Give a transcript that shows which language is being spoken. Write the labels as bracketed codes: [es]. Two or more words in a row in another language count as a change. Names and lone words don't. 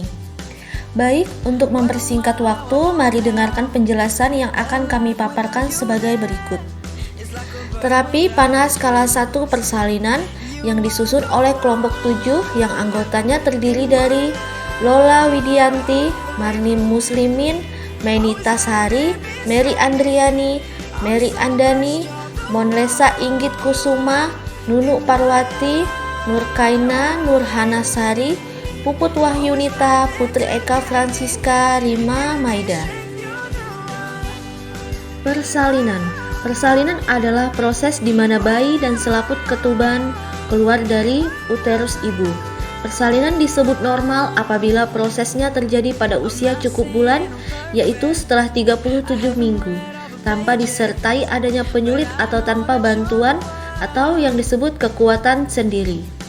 [id] Baik, untuk mempersingkat waktu, mari dengarkan penjelasan yang akan kami paparkan sebagai berikut. Terapi panas skala 1 persalinan yang disusun oleh kelompok 7 yang anggotanya terdiri dari Lola Widianti, Marni Muslimin, Menita Sari, Mary Andriani, Mary Andani, Monlesa Inggit Kusuma, Nunu Parwati, Nurkaina Nurhana Sari, Puput Wahyunita, Putri Eka Francisca, Rima Maida. Persalinan adalah proses di mana bayi dan selaput ketuban keluar dari uterus ibu. Persalinan disebut normal apabila prosesnya terjadi pada usia cukup bulan, yaitu setelah 37 minggu, tanpa disertai adanya penyulit atau tanpa bantuan atau yang disebut kekuatan sendiri.